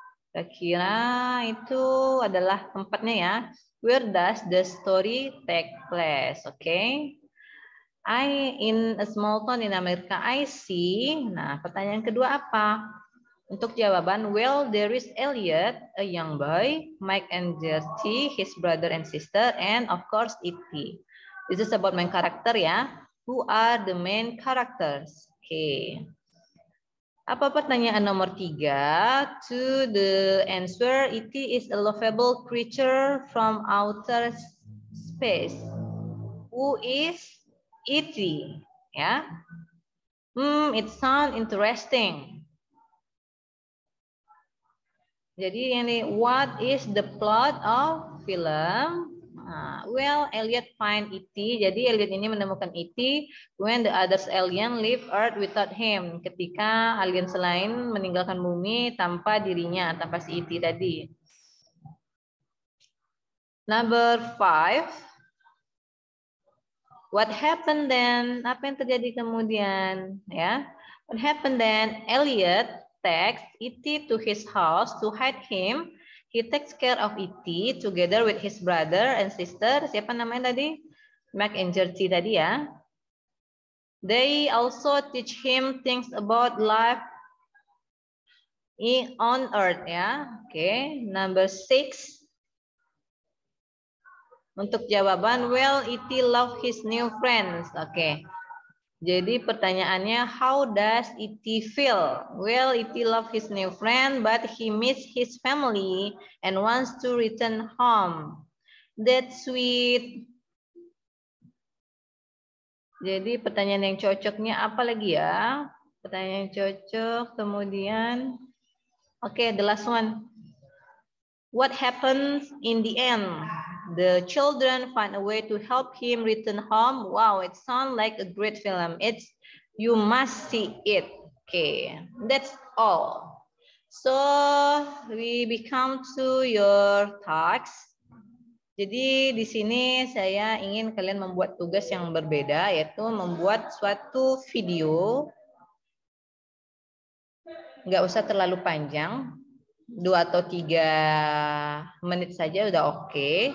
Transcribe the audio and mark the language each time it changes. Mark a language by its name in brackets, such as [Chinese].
[Indonesian] Kira-kira itu adalah tempatnya ya. [English] Where does the story take place? Okay. In a small town in America, I see. [Indonesian] Nah, pertanyaan kedua apa? Untuk jawaban, [English] well, there is Elliot, a young boy, Mike and Gertie, his brother and sister, and of course, E.T. This is about main character ya. Who are the main characters? Okay. [Indonesian] Apa pertanyaan nomor 3? [English] To the answer, E.T. is a lovable creature from outer space. Who is E.T. Ya, it sounds interesting. [Indonesian] Jadi ini, [English] what is the plot of film? Well, Elliot find E.T. [Indonesian] Jadi Elliot ini menemukan E.T. [English] when the others alien leave Earth without him. [Indonesian] Ketika alien selain meninggalkan bumi tanpa dirinya, tanpa si E.T. tadi. [English] Number 5. What happened then? [Indonesian] Apa yang terjadi kemudian? [English] Ya, what happened then? Elliot takes E.T. to his house to hide him. He takes care of E.T. together with his brother and sister. [Indonesian] Siapa namanya tadi? [English] Mac and Georgie tadi ya. They also teach him things about life on Earth ya. Oke, number 6. [Indonesian] Untuk jawaban, [English] well, E.T. love his new friends. Oke. [Indonesian] Jadi pertanyaannya, [English] how does E.T. feel? Well, E.T. love his new friend, but he miss his family and wants to return home. That's sweet. [Indonesian] Jadi pertanyaan yang cocoknya apa lagi ya? Pertanyaan yang cocok, kemudian, oke, [English] the last one. What happens in the end? The children find a way to help him return home. Wow, it sounds like a great film. You must see it. Okay, that's all. So we become to your tasks. [Indonesian] Jadi di sini saya ingin kalian membuat tugas yang berbeda, yaitu membuat suatu video. Nggak usah terlalu panjang, 2 atau 3 menit saja udah oke.